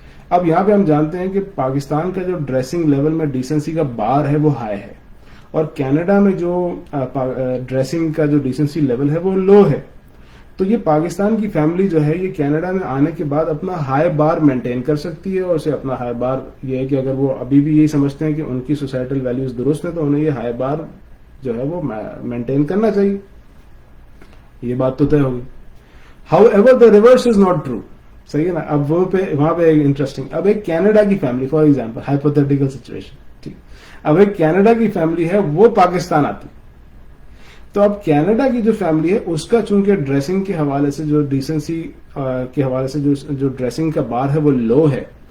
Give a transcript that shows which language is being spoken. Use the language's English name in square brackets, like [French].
[Urdu] اب یہاں پہ ہم جانتے ہیں کہ پاکستان کا جو ڈریسنگ لیول میں ڈیسنسی کا بار ہے وہ ہائی ہے، اور کینیڈا میں جو ڈریسنگ کا جو ڈیسنسی لیول ہے وہ لو ہے. تو یہ پاکستان کی فیملی جو ہے یہ کینیڈا میں آنے کے بعد اپنا ہائی بار مینٹین کر سکتی ہے، اور اسے اپنا ہائی بار یہ ہے کہ اگر وہ ابھی بھی یہی سمجھتے ہیں کہ ان کی سوسائٹل ویلیوز درست ہیں تو انہیں یہ ہائی بار جو ہے وہ مینٹین کرنا چاہیے. یہ بات تو طے ہوگی. [English] However the reverse is not true. [Urdu] صحیح ہے نا. اب وہاں پہ ایک انٹرسٹنگ، اب ایک کینیڈا کی family for example, hypothetical situation, ٹھیک، اب ایک کینیڈا کی فیملی ہے وہ پاکستان آتی، تو اب کینیڈا کی جو فیملی ہے اس کا چونکہ ڈریسنگ کے حوالے سے، جو ڈیسنسی کے حوالے سے جو ڈریسنگ کا بار ہے وہ لو ہے.